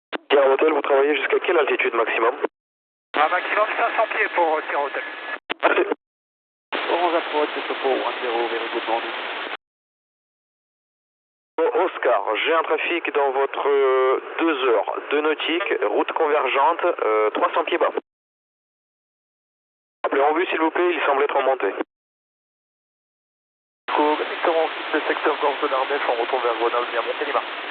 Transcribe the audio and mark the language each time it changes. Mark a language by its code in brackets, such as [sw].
[fr] Sierra Hotel, vous travaillez jusqu'à quelle altitude maximum? Un maximum 500 pieds pour Sierra Hotel. Merci. [en] Orange approach, Topo 10, very good morning. [fr] Oscar, j'ai un trafic dans votre 2 heures de nautique, route convergente, 300 pieds bas. Appelez en vue s'il vous plaît, il semble être en montée. Victor, on quitte le secteur Gorge de l'Ardèche, on retourne vers Grenoble, via Montélimar.